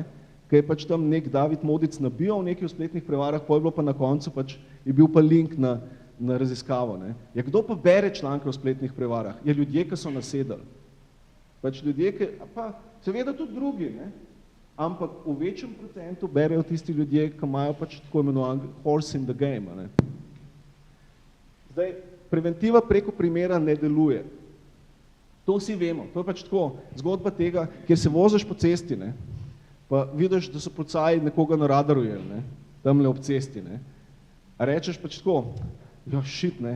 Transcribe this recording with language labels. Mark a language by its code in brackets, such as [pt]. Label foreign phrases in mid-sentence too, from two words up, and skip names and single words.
[sl] Ker je pač tam nek David Modic nabijal nekaj o spletnih prevarah, potem je bilo pa na koncu pač je bil pa link na raziskavo. Ne? Ja, kdo pa bere članke o spletnih prevarah? Je ljudje, ki so nasedali. Pač ljudje, ki, pa seveda tudi drugi, ne? Ampak v večjem procentu berejo tisti ljudje, ki imajo pač tako imenovan [en] horse in the game. [sl] Ne? Zdaj, preventiva preko primera ne deluje. To vsi vemo, to je pač tako zgodba tega, kjer se voziš po cesti, ne? Pa vidiš, da so policaji nekoga na radaru jeli, ne? Tamle ob cesti. Ne? A rečeš pač tako, ja shit, ne?